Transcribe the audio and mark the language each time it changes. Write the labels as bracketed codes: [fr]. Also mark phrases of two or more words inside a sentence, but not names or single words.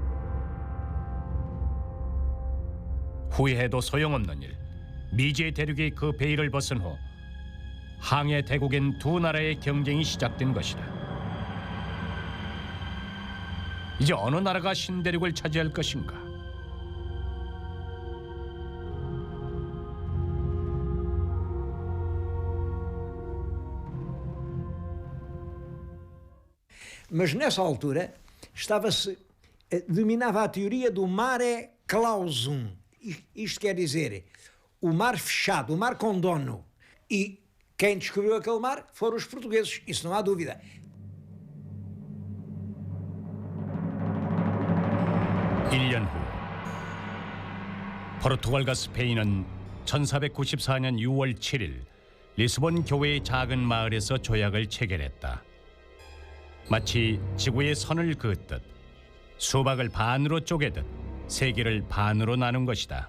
[ko] 후회해도 소용없는 일. 미지의 대륙의 그 베일을 벗은 후 항해 대국엔 두 나라의 경쟁이 시작된 것이다. 이제 어느 나라가 신대륙을 차지할 것인가? [pt] Mas nessa altura dominava a teoria do [la] mare clausum. [pt] Isto quer dizer, o mar fechado, o mar com dono. E quem descobriu aquele mar foram os portugueses, isso não há dúvida. [ko] 1년 후 포르투갈과 스페인은 1494년 6월 7일 리스본 교회의 작은 마을에서 조약을 체결했다. 마치 지구의 선을 그었듯 수박을 반으로 쪼개듯 세계를 반으로 나눈 것이다.